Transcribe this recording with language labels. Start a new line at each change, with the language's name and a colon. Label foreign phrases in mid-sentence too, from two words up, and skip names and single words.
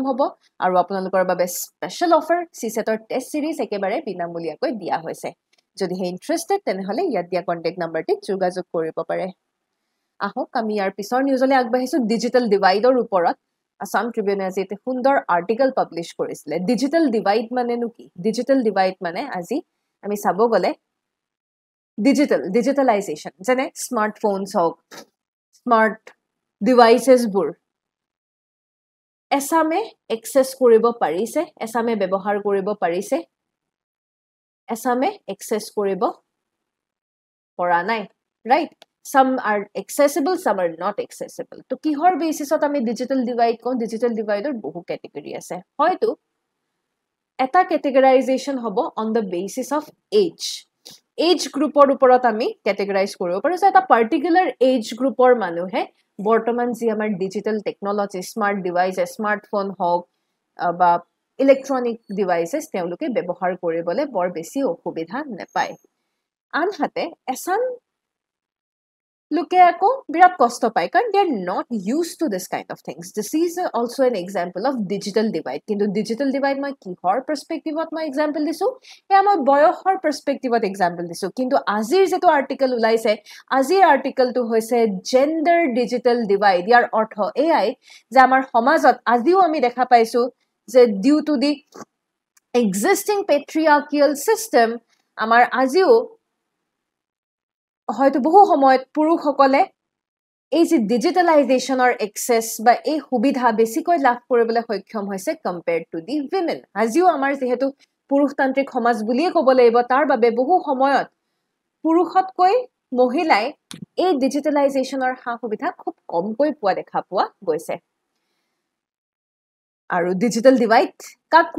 Assamese: হ'ব আৰু আপোনালোকৰ বাবে
English: special offer
Assamese: CSETৰ
English: test series
Assamese: একেবাৰে বিনামূলীয়াকৈ দিয়া হৈছে যদি হে ইন্টাৰেষ্টেড তেনেহলে ইয়াত দিয়া
English: contact numberতে
Assamese: যোগাযোগ কৰিব পাৰে আহক আমি ইয়াৰ পিছৰ নিউজলৈ আগবাঢ়িছো
English: digital divideৰ
Assamese: ওপৰত আসাম ট্ৰিবিউনে আজি এটা সুন্দৰ
English: article publish
Assamese: কৰিছিলে
English: digital divide
Assamese: মানে কি
English: digital divide
Assamese: মানে আজি আমি চাব গলে digitalization যেনে স্মার্টফোনস হওক
English: smart devices
Assamese: বোৰ এসামে এক্সেস কৰিব পাৰিছে এসামে ব্যৱহাৰ কৰিব পাৰিছে এসামে এক্সেস কৰিব পৰা নাই
English: right some are accessible some are not accessible
Assamese: তো কিহৰ বেসিছত আমি
English: digital divide
Assamese: কোন
English: digital divideৰ
Assamese: বহু ক্যাটেগৰি আছে হয়তো এটা ক্যাটেগৰাইজেশন হ'ব
English: on the basis of age
Assamese: গ্ৰুপৰ ওপৰত আমি ক্যাটেগৰাইজ কৰিব পাৰো যে এটা পাৰ্টিকুলাৰ
English: age groupৰ
Assamese: মানুহে বৰ্তমান যি আমাৰ
English: digital technology smart devices smartphone
Assamese: হওক বা
English: electronic devices
Assamese: তেওঁলোকে ব্যৱহাৰ কৰিবলৈ বৰ বেছি অসুবিধা নাপায় আনহাতে এছান লোকে আকৌ বিৰাট কষ্ট পায় কাৰণ they
English: are not used to this kind of things this is also an example of digital divide
Assamese: কিন্তু
English: digital divide
Assamese: মই কিহৰ perspectiveত মই example দিছো এয়া মই বয়সৰ perspectiveত example দিছো কিন্তু আজিৰ যেটো আৰ্টিকেল উলাইছে আজিৰ আৰ্টিকেলটো হৈছে
English: gender digital divide
Assamese: ইয়াৰ অৰ্থ এয়াই যে আমাৰ সমাজত আজিও আমি দেখা পাইছো যে
English: due to the existing patriarchal system
Assamese: আমাৰ আজিও হয়তো বহু সময়ত পুৰুষসকলে এই যে
English: digitalizationৰ access
Assamese: বা এই সুবিধা বেছিকৈ লাভ কৰিবলৈ সক্ষম হৈছে
English: compared to the women
Assamese: আজিও আমাৰ যেহেতু পুৰুষতান্ত্ৰিক সমাজ বুলিয়ে ক'ব লাগিব তাৰ বাবে বহু সময়ত পুৰুষতকৈ মহিলাই এই ডিজিটালাইজেশনৰ সুবিধা খুব কমকৈ পোৱা দেখা পোৱা গৈছে আৰু
English: digital divide
Assamese: কাক কোৱা